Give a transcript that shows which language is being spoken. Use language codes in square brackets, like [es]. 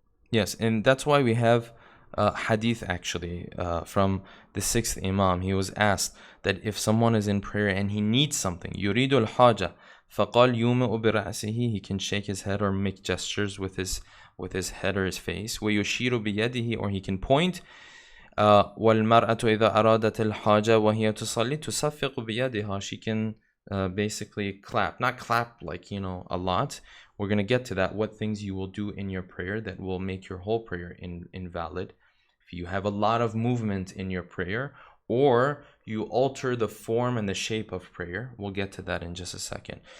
[en] Yes, and that's why we have hadith actually from the sixth Imam. He was asked that if someone is in prayer and he needs something, [ar] يريد الحاجة فقال يومئ برأسه, [en] he can shake his head or make gestures with his head or his face. [ar] ويشير بيده, [en] or he can point. [ar] والمرأة إذا أرادت الحاجة وهي تصلي تصفق بيدها. [en] She can basically clap, not clap like a lot. We're going to get to that, what things you will do in your prayer that will make your whole prayer invalid. If you have a lot of movement in your prayer, or you alter the form and the shape of prayer, we'll get to that in just a second.